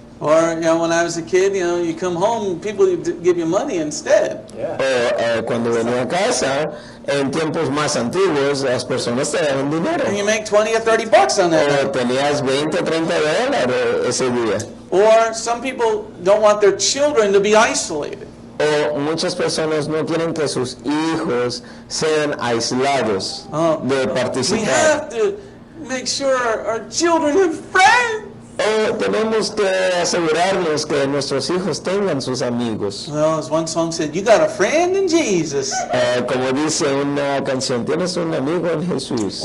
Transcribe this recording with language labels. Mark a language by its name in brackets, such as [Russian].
[English] Or, you know, when I was a kid, you know, you come home, people give you money instead. [Spanish] O cuando venía a casa, en tiempos más antiguos, las personas te daban dinero. [English] And you make 20 or 30 bucks on that. [Spanish] O tenías 20 o 30 dólares ese día. [English] Or some people don't want their children to be isolated. [Spanish] O muchas personas no quieren que sus hijos sean aislados de [English] We [Spanish] participar. [English] have to make sure our children have friends. [Spanish] O tenemos que asegurarnos que nuestros hijos tengan sus amigos. [English] Well, as one song said, you got a friend in Jesus. [Spanish] Como dice una canción, tienes un amigo en Jesús.